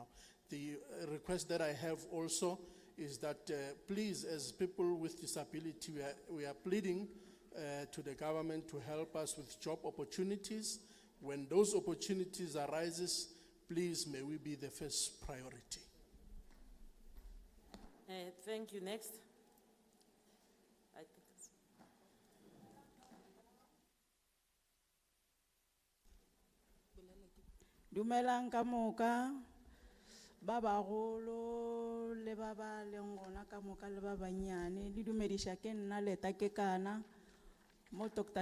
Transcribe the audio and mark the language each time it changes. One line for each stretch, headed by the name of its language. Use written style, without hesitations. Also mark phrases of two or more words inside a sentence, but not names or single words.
English: The request that I have also is that please, as people with disability, we are pleading to the government to help us with job opportunities. When those opportunities arises, please may we be the first priority. Thank you. Next. I think it's-
Northern Sotho: Dumelang ka moka, ba bagolo le ba ba leng gona ka moka le ba banyane, le dumediša ke nna Leta Kekana, mo Dr.